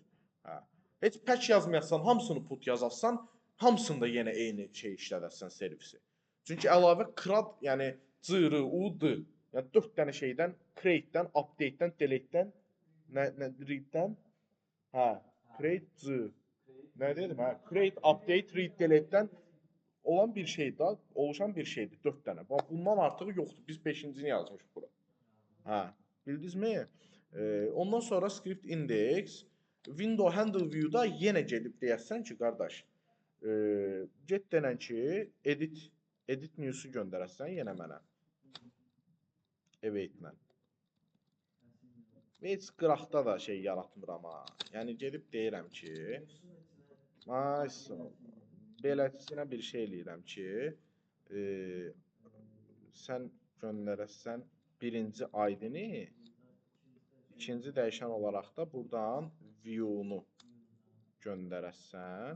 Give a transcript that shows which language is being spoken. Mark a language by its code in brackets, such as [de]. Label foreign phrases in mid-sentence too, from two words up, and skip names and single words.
[az] Heç patch yazmayasan, hamısını put yazarsan, hamısında yenə eyni şey işlədərsən servisi. Çünki əlavə CRUD, yəni C-R, U-D, yəni 4 dənə şeydən, create-dən, update-dən, delete-dən, read-dən, create C, nə dedim, [en] create, update, read, [az] delete-dən olan bir şeydə, oluşan bir şeydir, 4 dənə. Bundan artığı yoxdur, biz 5-cini yazmışıq bura. Bildinizmi? Ondan sonra [en] script index, window handle view-da [az] yenə gedib deyəsən ki, qardaş, get denən ki, [en] edit news-u [az] göndərəsən yenə mənə. Await-lə. Heç qıraqda da şey yaratmıram ha. Yəni gedib deyirəm ki, beləsinə bir şey eləyirəm ki, sən göndərəsən birinci ID-ni, ikinci dəyişən olaraq da buradan view-nu göndərəsən.